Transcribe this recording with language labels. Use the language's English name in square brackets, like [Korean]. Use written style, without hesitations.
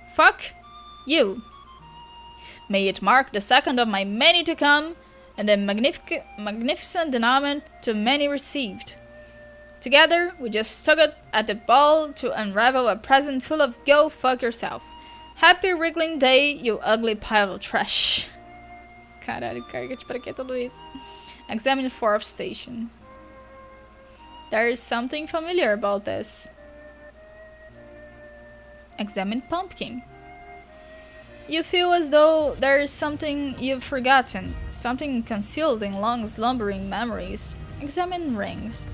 [English] Fuck you. May it mark the second of my many to come, and the magnificent denouement to many received. Together, we just tuggled at the ball to unravel a present full of go fuck yourself. Happy wriggling day, you ugly pile of trash. [Portuguese] Caralho, Carget, pra que tudo isso? [English] Examine fourth station. There is something familiar about this. Examine pumpkin. You feel as though there is something you've forgotten, something concealed in long slumbering memories. Examine ring.